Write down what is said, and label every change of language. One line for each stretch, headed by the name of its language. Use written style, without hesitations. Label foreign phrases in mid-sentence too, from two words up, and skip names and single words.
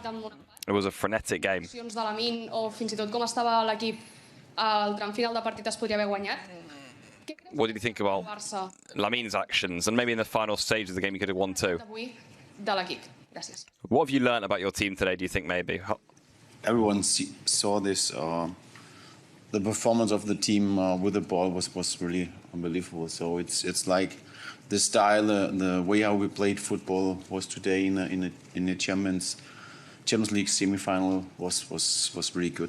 English: It was a frenetic game.
Catalan: Accions de Lamine o fins i tot com estava l'equip al tram final de partit es podria haver guanyat.
English: What did you think about Lamine's actions? And maybe in the final stage of the game you could have won too.
Catalan: De l'equip. Gràcies.
English: What have you learned about your team today, do you think, maybe? Everyone saw this. The performance of the team with the ball was really unbelievable. So it's like the style, the way how we played football was today in the Champions League semifinal was really good.